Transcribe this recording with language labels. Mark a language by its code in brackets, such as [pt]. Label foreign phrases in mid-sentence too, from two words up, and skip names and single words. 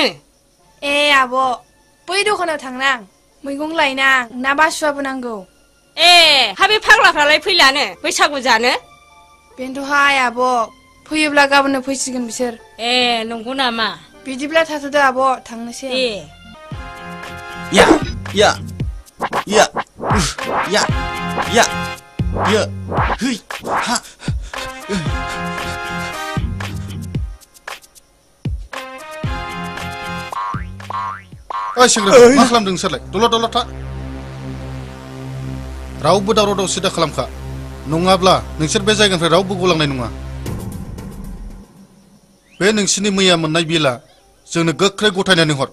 [brx] ए आब' बै दखानाव थांनां मैगं लायनां ना बासुआबो नांगौ ए हा बे फाग्लाफ्रालाय फैलानो बैसागु जानो बेनोथ'हाय आब' फैयोब्ला गाबोननो फैसिगोन बिसोर ए नंगौ नामा बिदिब्ला थाथ'दो आब' थांनोसै ए या या या या या या है हा ओइ सेंग्रा मा खालामदों नोंसोरलाय दलद था रावबो दावराव दावसि दा खालामखा नङाब्ला नोंसोर बे जायगानिफ्राय रावबो गलांनाय नङा बे नोंसिनि मैया मोननाय बिला जोंनो गोख्रै गथायनानै हर